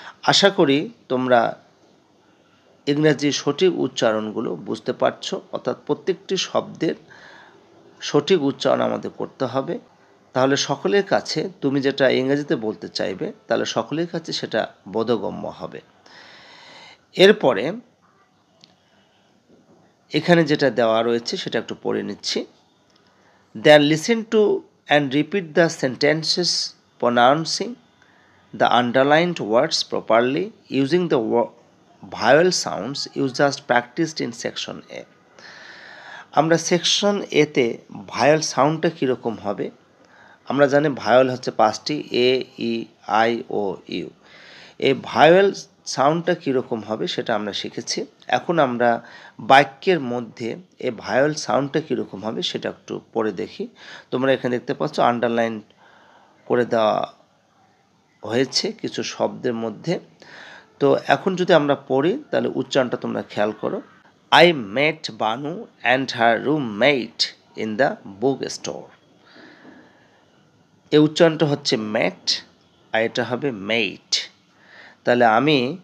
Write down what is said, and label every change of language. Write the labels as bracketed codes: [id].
[bn] আশা করি তোমরা ইংরেজি সঠিক উচ্চারণগুলো বুঝতে পারছো, অর্থাৎ প্রত্যেকটি শব্দের সঠিক উচ্চারণ আমাদের করতে হবে। তাহলে সকলের কাছে তুমি যেটা ইংরেজিতে বলতে চাইবে তাহলে সকলের কাছে সেটা বোধগম্য হবে। এরপরে এখানে যেটা দেওয়া রয়েছে সেটা একটু পড়ে নিচ্ছি। [en] Then listen to and repeat the sentences pronouncing the underlined words properly using the vowel sounds you just practiced in section A. [bn] আমরা সেকশন এতে ভায়োল সাউন্ডটা কীরকম হবে, আমরা জানি ভায়োল হচ্ছে 5টি, এ, ই, আই, ও, ইউ। এই ভায়োল সাউন্ডটা কীরকম হবে সেটা আমরা শিখেছি। এখন আমরা বাক্যের মধ্যে এই ভায়োল সাউন্ডটা কীরকম হবে সেটা একটু পড়ে দেখি। তোমরা এখানে দেখতে পাচ্ছ আন্ডারলাইন করে দেওয়া হয়েছে কিছু শব্দের মধ্যে। তো এখন যদি আমরা পড়ি তাহলে উচ্চারণটা তোমরা খেয়াল করো। [en] I met Banu and her roommate in the bookstore. [bn] এই উচ্চারণটা হচ্ছে মেট আর এটা হবে মেট। তাহলে আমি